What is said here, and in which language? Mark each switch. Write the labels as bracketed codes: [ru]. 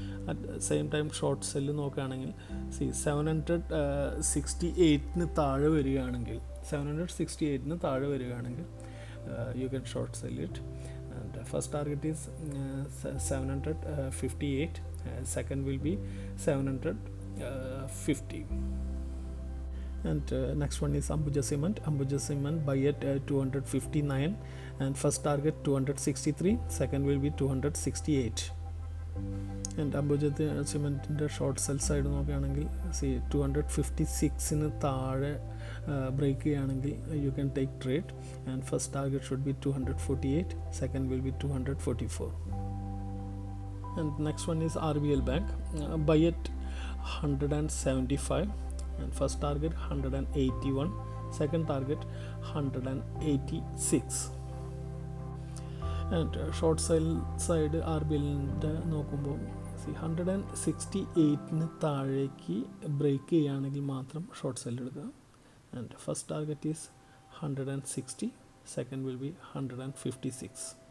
[ml] At same time short cell നോക്കുകയാണെങ്കിൽ 768 താഴെ വരികയാണെങ്കിൽ 768 താഴെ വരികയാണെങ്കിൽ [en] You can short sell it. And first target is 758, second will be 750. And next one is Ambuja Cement. Ambuja Cement buy at 259 and first target 263, second will be 268. [ml] And Ambuja Cementൻ്റെ short cell side നോക്കുകയാണെങ്കിൽ 256 താഴെ break ചെയ്യുകയാണെങ്കിൽ [en] You can take trade. And first target should be 248, second will be 244. And next one is RBL Bank, buy at 175 and first target 181, second target 186. [ml] and short sell side RBLൻ്റെ നോക്കുമ്പോൾ 168 താഴേക്ക് break ചെയ്യുകയാണെങ്കിൽ മാത്രം short cell എടുക്കുക. [en] And first target is 160, second will be 156.